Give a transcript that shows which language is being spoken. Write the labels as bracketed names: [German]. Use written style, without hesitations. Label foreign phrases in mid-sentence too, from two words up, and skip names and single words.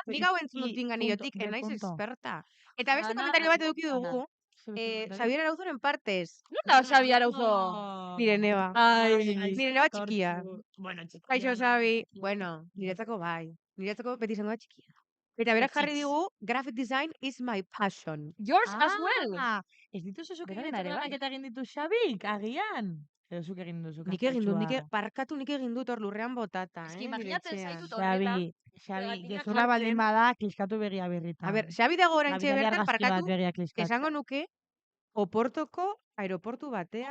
[Basque] nik hau entzun dut tinganiotik, naiz experta. Eta beste komentario bat eduki dugu, Xabier Arauzoren partez. Non da Xabi Arauzo? Nire neba. Ai, Nire neba txikia. Bueno, txikia. Kaixo, Xabi. Bueno, niretzako bai. Niretzako beti izango da txikia. Eta berak jarri digu, [English] graphic design is my passion. yours as well. [Basque] Ez dituzu zuk Beraren egin ere bai. eta egin ditu Xabik, agian. Edo zuk egin duzu. Nik egin dut, parkatu nik egin dut hor lurrean botata, Eski, imaginatzen nire etxean. zaitut horrela. Xabi, Pegatinak gezurra baldin jartzen. bada, kliskatu begia birritan. A ber, Xabi dago oraintxe Nabigaria bertan argazki bat parkatu, begia kliskatu. esango nuke, Oportoko aeroportu batean.